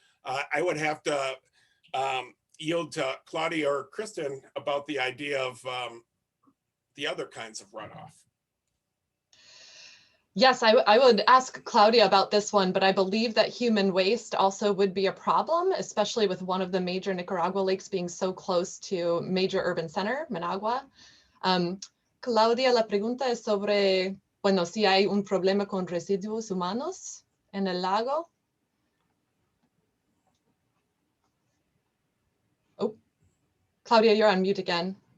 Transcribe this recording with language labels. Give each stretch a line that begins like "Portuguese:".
English: I would have to yield to Claudia or Kristen about the idea of the other kinds of runoff. Yes, I would ask Claudia about this one, but I believe that human waste also would be a problem, especially with one of the major Nicaragua lakes being so close to major urban center, Managua.
Spanish: Claudia, la pregunta es sobre, bueno, si hay un problema con residuos humanos en el lago.
English: Oh, Claudia, you're on mute again.